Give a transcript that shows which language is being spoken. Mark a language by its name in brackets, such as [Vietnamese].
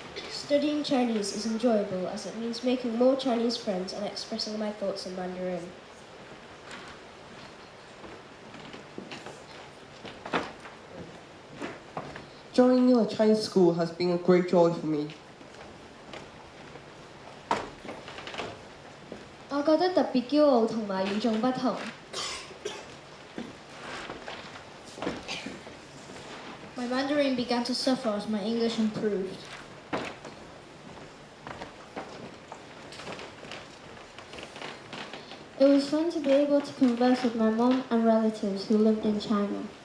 [English] Studying Chinese is enjoyable as it means making more Chinese friends and expressing my thoughts in Mandarin. Joining a Chinese school has been a great joy for me. [Cantonese] 我覺得特別驕傲同埋與眾不同。 [English] My Mandarin began to suffer as my English improved. It was fun to be able to converse with my mom and relatives who lived in China.